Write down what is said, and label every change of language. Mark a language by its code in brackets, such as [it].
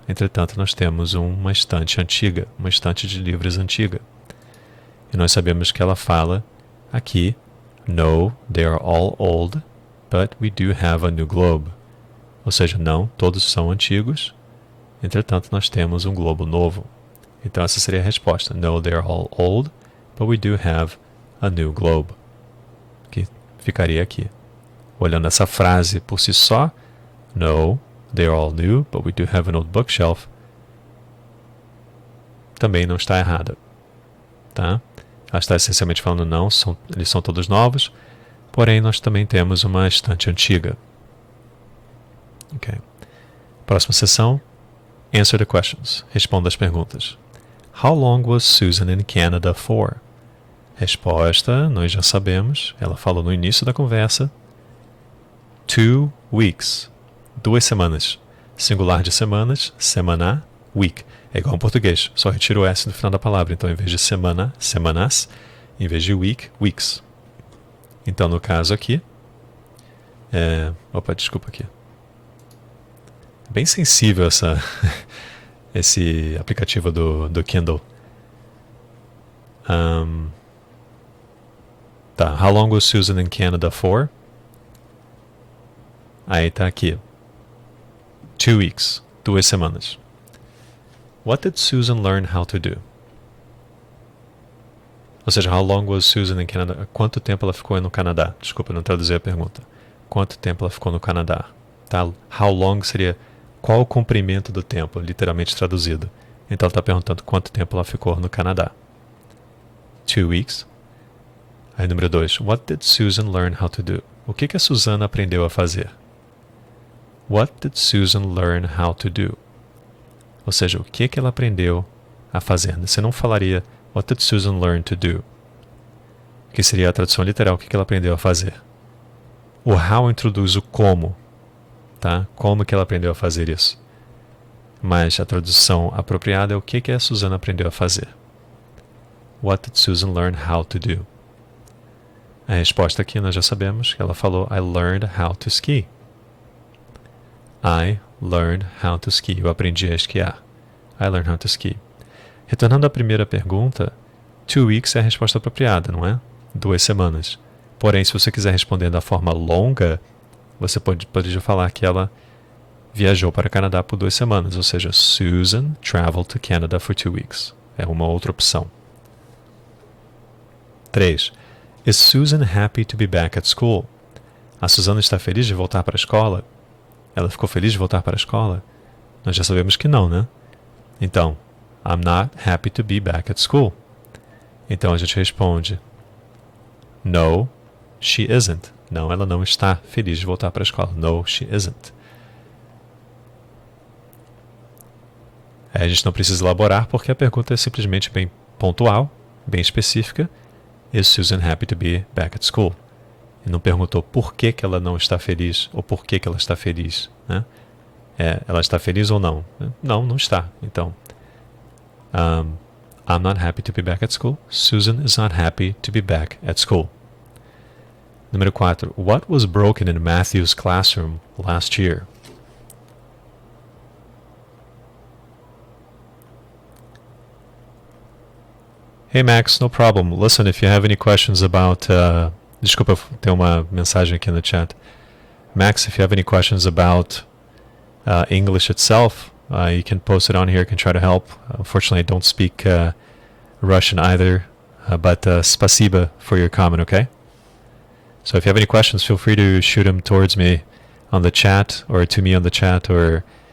[pt] Entretanto, nós temos uma estante antiga, uma estante de livros antiga. E nós sabemos que ela fala aqui, [en] no, they are all old, but we do have a new globe. [pt] Ou seja, não, todos são antigos. Entretanto, nós temos um globo novo. Então, essa seria a resposta. [en] No, they are all old, but we do have a new globe. [pt] Que ficaria aqui. Olhando essa frase por si só, [en] no, they are all new, but we do have an old bookshelf, [pt] também não está errada. Tá? Ela está essencialmente falando não, eles são todos novos, porém nós também temos uma estante antiga. Okay. Próxima sessão, [en] answer the questions. [pt] Responda as perguntas. [en] How long was Susan in Canada for? [pt] Resposta, nós já sabemos, ela falou no início da conversa. [en] 2 weeks. [pt] 2 semanas. Singular de semanas, semana, week. É igual em português, só retira o S do final da palavra. Então, em vez de semana, semanas. Em vez de week, weeks. Então, no caso aqui... desculpa aqui. Bem sensível esse aplicativo do Kindle. [en] How long was Susan in Canada for? [pt] Aí tá aqui. [en] 2 weeks. [pt] 2 semanas. [en] What did Susan learn how to do? [pt] Ou seja, [en] how long was Susan in Canada? [pt] Quanto tempo ela ficou no Canadá? Desculpa, não traduzi a pergunta. Quanto tempo ela ficou no Canadá? Tá? How long seria qual o comprimento do tempo, literalmente traduzido. Então ela está perguntando quanto tempo ela ficou no Canadá. [en] 2 weeks. [pt] Aí número 2. [en] What did Susan learn how to do? [pt] O que a Susana aprendeu a fazer? [en] What did Susan learn how to do? [pt] Ou seja, o que ela aprendeu a fazer? Você não falaria [en] What did Susan learn to do? [pt] Que seria a tradução literal, o que ela aprendeu a fazer. O how introduz o como. Tá? Como que ela aprendeu a fazer isso? Mas a tradução apropriada é o que a Susana aprendeu a fazer. [en] What did Susan learn how to do? [pt] A resposta aqui nós já sabemos que ela falou [en] I learned how to ski. I learned how to ski. [pt] Eu aprendi a esquiar. [en] I learned how to ski. [pt] Retornando à primeira pergunta, 2 weeks é a resposta apropriada, não é? 2 semanas. Porém, se você quiser responder da forma longa, você poderia falar que ela viajou para o Canadá por 2 semanas. Ou seja, [en] Susan traveled to Canada for 2 weeks. [pt] É uma outra opção. [en] 3. Is Susan happy to be back at school? [pt] A Susana está feliz de voltar para a escola? Ela ficou feliz de voltar para a escola? Nós já sabemos que não, né? [en] Então, I'm not happy to be back at school. [pt] Então a gente responde [en] No, she isn't. [pt] Não, ela não está feliz de voltar para a escola. [en] No, she isn't. [pt] A gente não precisa elaborar porque a pergunta é simplesmente bem pontual, bem específica. [en] Is Susan happy to be back at school? [pt] E não perguntou por que ela não está feliz ou por que ela está feliz. Né? Ela está feliz ou não? Não, não está. [en] Então, I'm not happy to be back at school. Susan is not happy to be back at school. [pt] Número 4. [en] What was broken in Matthew's classroom last year? Hey Max, no problem. Listen, if you have any questions about... [pt] Desculpa, tem uma mensagem aqui no chat. [en] Max, if you have any questions about English itself, you can post it on here, I can try to help. Unfortunately, I don't speak Russian either, but spasiba for your comment, okay? So if you have any questions, feel free to shoot them towards me on the chat, or to me on the chat, or